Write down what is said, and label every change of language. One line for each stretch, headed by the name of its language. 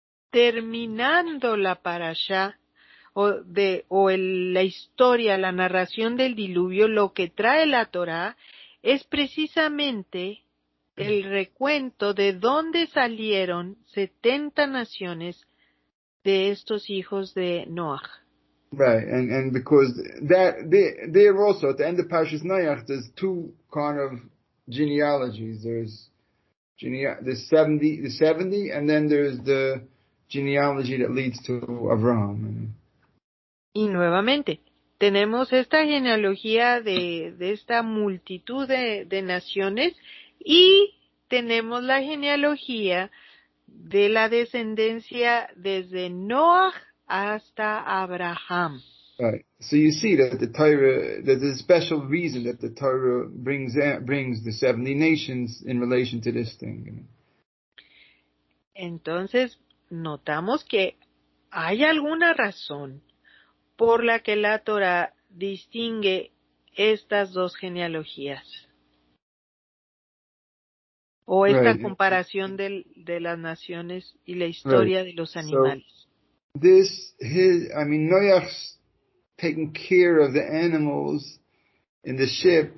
Spanish: Terminando la parasha, la historia, la narración del diluvio, lo que trae la Torá es precisamente el recuento de dónde salieron 70 naciones de estos hijos de Noach.
English: Right, and because there also at the end of Parshas Noach, there's two kind of genealogies. There's 70, and then there's the genealogy that leads to Avraham.
Spanish: Y nuevamente, tenemos esta genealogía de esta multitud de naciones y tenemos la genealogía de la descendencia desde Noach hasta Abraham.
English: Right. So you see that the Torah, that there's a special reason that the Torah brings the 70 nations in relation to this thing.
Spanish: Entonces, notamos que hay alguna razón por la que la Torah distingue estas dos genealogías. O esta comparación de las naciones y la historia de los animales.
English: So, Noach's taking care of the animals in the ship.